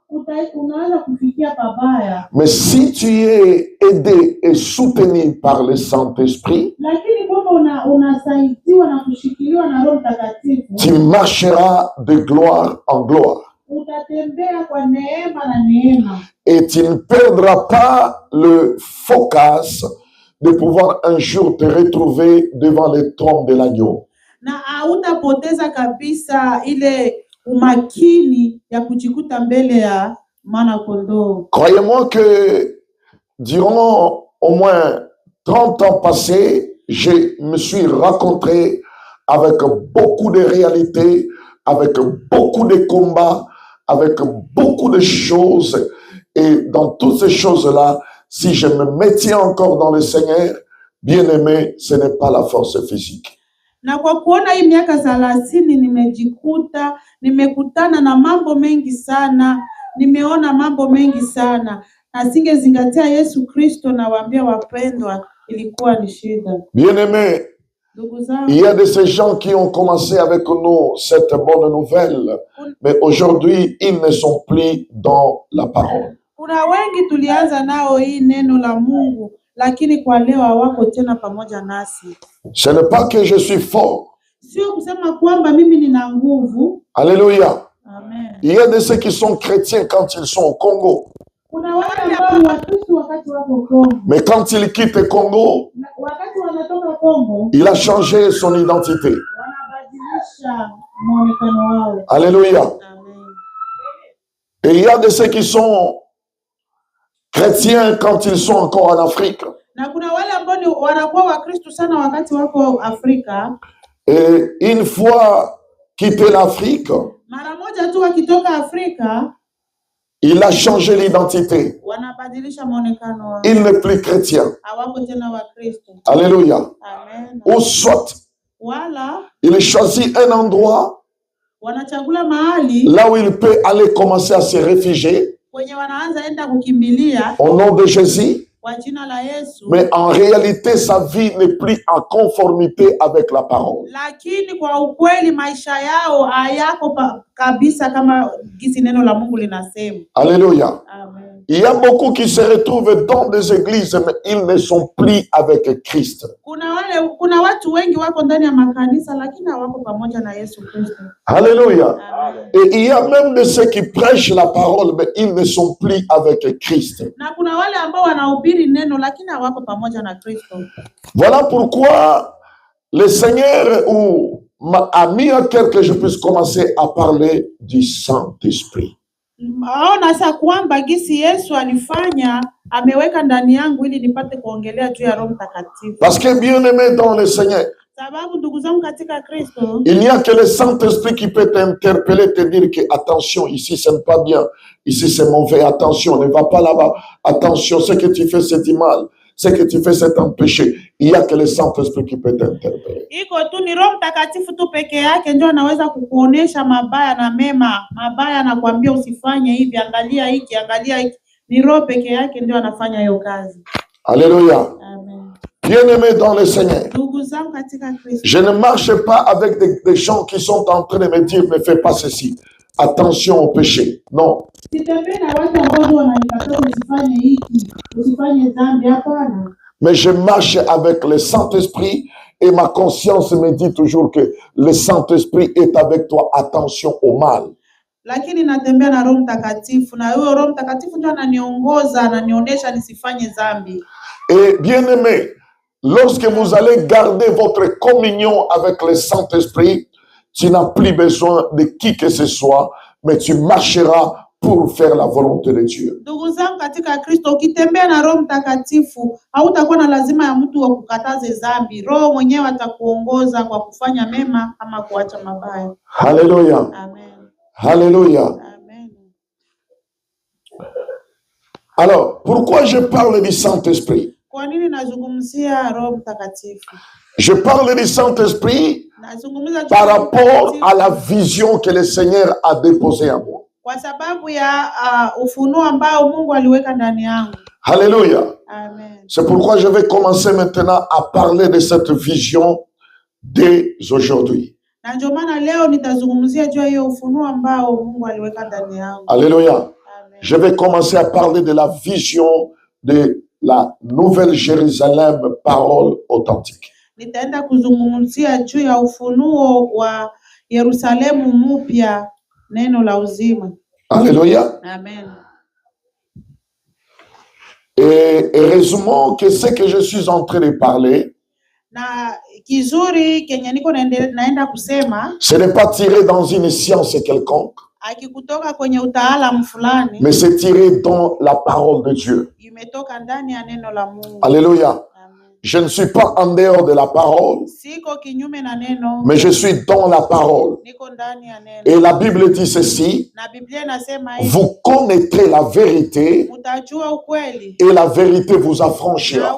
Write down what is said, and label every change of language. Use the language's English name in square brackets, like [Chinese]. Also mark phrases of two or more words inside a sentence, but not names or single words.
[French] Mais si tu es aidé et soutenu par le Saint-Esprit, tu marcheras de gloire en gloire. Et tu ne perdras pas le focus de pouvoir un jour te retrouver devant le trône de l'agneau. [Swahili] Na hautapoteza kabisa ile umakini ya kujikuta mbele ya mwana kondoo. [French] Croyez-moi que durant au moins 30 ans passés, je me suis rencontré avec beaucoup de réalités, avec beaucoup de combats, avec beaucoup de choses. Et dans toutes ces choses-là, si je me mettais encore dans le Seigneur, bien aimé, ce n'est pas la force physique. [Swahili] Na kwa kuona hii miaka 30 nimekutana na mambo mengi sana, nimeona mambo mengi sana. Na singezingatia Yesu Kristo na waambia wapendwa, ilikuwa ni shida. [French] Bien aimé, il y a de ces gens qui ont commencé avec nous cette bonne nouvelle, mais aujourd'hui, ils ne sont plus dans la parole. [Swahili] Kuna wengi tulianza nao hii neno la Mungu, lakini kwa leo hawako tena pamoja nasi. [French] Ce n'est pas que je suis fort. [Swahili] Sio kusema kwamba mimi nina nguvu. [French] Alléluia. Amen. Il y a de ceux qui sont chrétiens quand ils sont au Congo. [Swahili] Kuna wale ambao ni Wakristo wakati wako Kongo. [French] Mais quand il quitte le Congo, [Swahili] Wakati wanatoka Kongo, [French] il a changé son identité. [Swahili] wanabadilisha muonekano wao. [French] Alléluia. Amen. Et il y a de ceux qui sont chrétiens quand ils sont encore en Afrique. [Swahili] Na kuna wale ambao wanakuwa Wakristo sana wakati wako Afrika. [French] Et une fois quitté l'Afrique, [Swahili] Mara moja tu wakitoka Afrika, [French] il a changé l'identité. [Swahili] wanabadilisha muonekano wao. [French] Il n'est plus chrétien. [Swahili] Hawako tena Wakristo. [French] Alléluia. Amen. Ou soit, [Swahili] Wala [French] il choisit un endroit [Swahili] wanachagula mahali [French] là où il peut aller commencer à se réfugier [Swahili] kwenye wanaanza enda kukimbilia [French] au nom de Jésus. [Swahili] kwa jina la Yesu. [French] Mais en réalité, sa vie n'est plus en conformité avec la parole. [Swahili] Lakini kwa ukweli maisha yao hayako kabisa kama gisi neno la Mungu linasema. [French] Alléluia. Amen. Il y a beaucoup qui se retrouvent dans des églises, mais ils ne sont plus avec Christ. [Swahili] Kuna watu wengi wako ndani ya makanisa lakini hawako pamoja na Yesu Kristo. [French] Alléluia. Amen. Et il y a même de ceux qui prêchent la parole, mais ils ne sont plus avec Christ. [Swahili] Na kuna wale ambao wanahubiri neno lakini hawako pamoja na Kristo. [French] Voilà pourquoi le Seigneur a mis à cœur que je puisse commencer à parler du Saint-Esprit. [Swahili] Aona sasa kwamba gisi Yesu alifanya ameweka ndani yangu ili nipate kuongelea juu ya Roho Mtakatifu. [French] Parce que bien-aimé dans le Seigneur, [Swahili] Sababu ndugu zangu katika Kristo, [French] il n'y a que le Saint-Esprit qui peut t'interpeller, te dire que attention, ici c'est pas bien, ici c'est mauvais, attention, ne va pas là-bas, attention, ce que tu fais c'est du mal, ce que tu fais c'est un péché. Il n'y a que le Saint-Esprit qui peut t'interpeller. [Swahili] Iko tu ni Roho Mtakatifu tu peke yake ndio anaweza kukuonesha mabaya na mema. Mabaya anakuambia usifanye hivi, angalia hiki, angalia hiki. Ni Roho peke yake ndio anafanya hiyo kazi. [French] Alléluia. Amen. Bien-aimé dans le Seigneur, [Swahili] Ndugu zangu katika Kristo, [French] je ne marche pas avec des gens qui sont en train de me dire ne fais pas ceci. Attention au péché. Non. [Swahili] sitembei na watu ambao wananikataa usifanye hiki, usifanye dhambi, hapana. [French] Mais je marche avec le Saint-Esprit et ma conscience me dit toujours que le Saint-Esprit est avec toi. Attention au mal. [Swahili] Lakini natembea na Roho Mtakatifu na huyo Roho Mtakatifu ndio ananiongoza, ananionyesha nisifanye dhambi. [French] Et bien-aimé, lorsque vous allez garder votre communion avec le Saint-Esprit, tu n'as plus besoin de qui que ce soit, mais tu marcheras pour faire la volonté de Dieu. [Swahili] Ndugu zangu katika Kristo, ukitembea na Roho Mtakatifu, hautakuwa na lazima ya mtu wa kukataze dhambi. Roho mwenyewe atakuongoza kwa kufanya mema ama kuacha mabaya. [French] Alléluia. Amen. Alléluia. Amen. Alors, pourquoi je parle du Saint-Esprit? [Swahili] Kwa nini nazungumzia Roho Mtakatifu? [French] Je parle du Saint-Esprit [Swahili] Nazungumza [French] par rapport à la vision que le Seigneur a déposée en moi. [Swahili] kwa sababu ya ufunuo ambao Mungu aliweka ndani yangu. [French] Alléluia. Amen. C'est pourquoi je vais commencer maintenant à parler de cette vision dès aujourd'hui. [Swahili] Na ndio maana leo nitazungumzia juu ya hiyo ufunuo ambao Mungu aliweka ndani yangu. [French] Alléluia. Amen. Je vais commencer à parler de la vision de la Nouvelle Jérusalem, parole authentique. [Swahili] Nitaenda kuzungumzia juu ya ufunuo wa Yerusalemu mpya, neno la uzima. [French] Alléluia. Amen. Et heureusement que ce que je suis en train de parler, [Swahili] na kizuri kenye niko naenda kusema, [French] ce n'est pas tiré dans une science quelconque, [Swahili] akikutoka kwenye utaalamu fulani, [French] mais c'est tiré dans la parole de Dieu. [Swahili] imetoka ndani ya neno la Mungu. [French] Alléluia. Je ne suis pas en dehors de la parole, [Swahili] Siko kinyume na neno, [French] mais je suis dans la parole. [Swahili] niko ndani ya neno. [French] Et la Bible dit ceci, [Swahili] Na Biblia inasema hivi, [French] vous connaîtrez la vérité [Swahili] utajua ukweli [French] et la vérité vous [Swahili] na [French] affranchira.